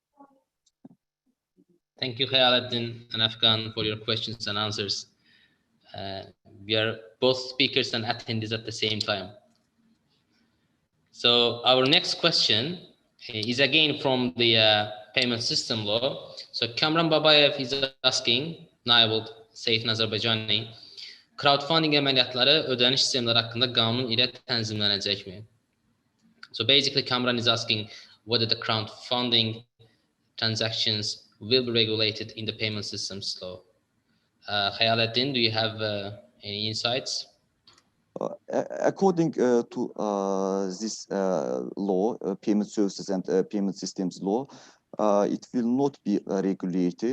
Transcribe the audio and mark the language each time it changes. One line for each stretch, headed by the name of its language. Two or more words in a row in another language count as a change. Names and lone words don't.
English: Thank you, Khayaladin and Afghan, for your questions and answers. We are both speakers and attendees at the same time. So our next question is again from the payment system law. So Kamran Babayev is asking,
Azerbaijani: Naibul Seyf Azerbaycani, crowdfunding əməliyyatları ödəniş sistemləri haqqında qanun ilə tənzimlənəcəkmi?
English: So basically Kamran is asking whether the crowdfunding transactions will be regulated in the payment systems law. Khayaladin, do you have any insights? According to this law, payment services and payment systems law, it will not be regulated.